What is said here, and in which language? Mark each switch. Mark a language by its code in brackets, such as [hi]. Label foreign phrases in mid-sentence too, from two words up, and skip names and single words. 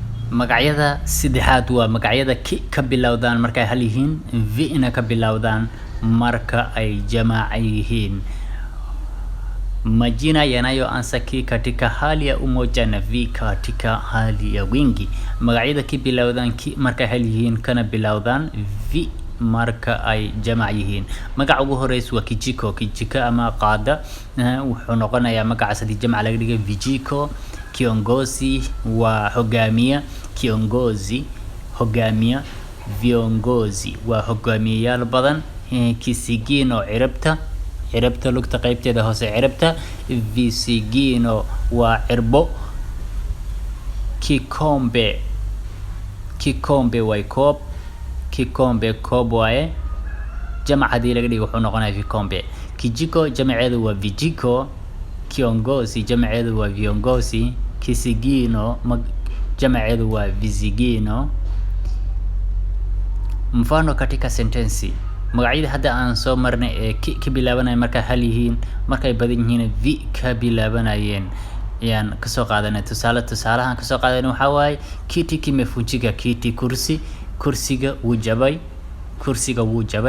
[so] magacyada saddexaad waa magacyada ki ka bilowdaan markay hal yihiin v-na ka bilowdaan marka ay jamaac yihiin. [sw] Majina yanayoanza katika hali ya umoja na v katika hali ya wingi. [so] Magacyada ki bilowdaan ki marka hal yihiin kana bilowdaan v marka ay jamac yihiin. Magaca ugu horeys waa kijiko. Kijiko ama qaada wuxuu noqonayaa magaca sadii jamac laga dhigay vijiko. Kiongozi waa hogaamiya. Kiongozi hogaamiya. Viongozi waa hogaamiyayaal badan. Kisigino cirabta lugta qaybteeda hoose cirabta. Visigino waa cirbo. Kikombe way koob. Kikombe koob waaye jamac hadii laga dhigo wuxuu noqonayaa vikombe. Kijiko jamaceedu waa vijiko. Kiongozi jamaceedu waa viongozi. Kisigino jamaceedu waa visigino. [sw] Mfano katika sentensi, [so] magacyada hadda aan soo marnay ee ki ka bilaabanay marka hal yihiin markay badan yihiin v ka bilaabanayeen ayaan ka soo qaadanay. Tusaalahan ka soo qaadanay waxa waaye [sw] kiti kimefunjika. [so] Kiti kursiga wuu jabay.